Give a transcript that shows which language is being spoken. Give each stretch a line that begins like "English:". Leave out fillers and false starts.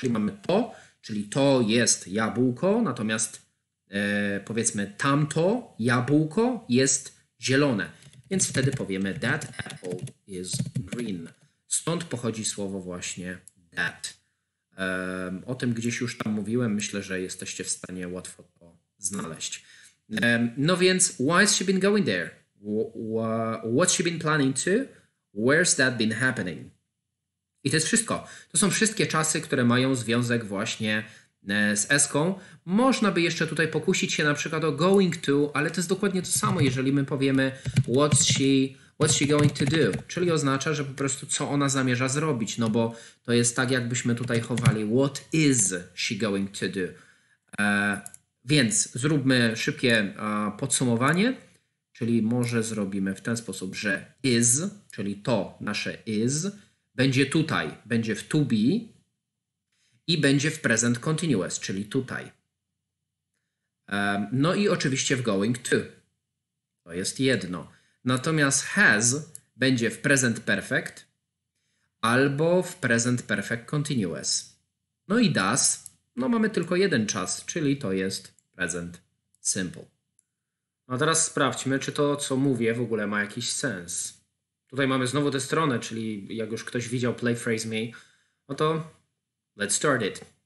Polish: Czyli mamy to, czyli to jest jabłko, natomiast powiedzmy tamto jabłko jest zielone, więc wtedy powiemy
English: that apple is green.
Polish: Stąd pochodzi słowo właśnie that. O tym gdzieś już tam mówiłem, myślę, że jesteście w stanie łatwo to znaleźć. No więc,
English: why has she been going there? What's she been planning to? Where's that been happening?
Polish: I to jest wszystko. To są wszystkie czasy, które mają związek właśnie z eską. Można by jeszcze tutaj pokusić się na przykład o going to, ale to jest dokładnie to samo, jeżeli my powiemy
English: what's she going to do,
Polish: czyli oznacza, że po prostu co ona zamierza zrobić, no bo to jest tak, jakbyśmy tutaj chowali
English: what is she going to do.
Polish: Więc zróbmy szybkie podsumowanie, czyli może zrobimy w ten sposób, że is, czyli to nasze is, będzie tutaj, będzie w to be i będzie w present continuous, czyli tutaj. No i oczywiście w going to. To jest jedno. Natomiast has będzie w present perfect albo w present perfect continuous. No i does, no mamy tylko jeden czas, czyli to jest present simple. No teraz sprawdźmy, czy to, co mówię, w ogóle ma jakiś sens. Tutaj mamy znowu tę stronę, czyli jak już ktoś widział Play Phrase Me, no to
English: let's start it.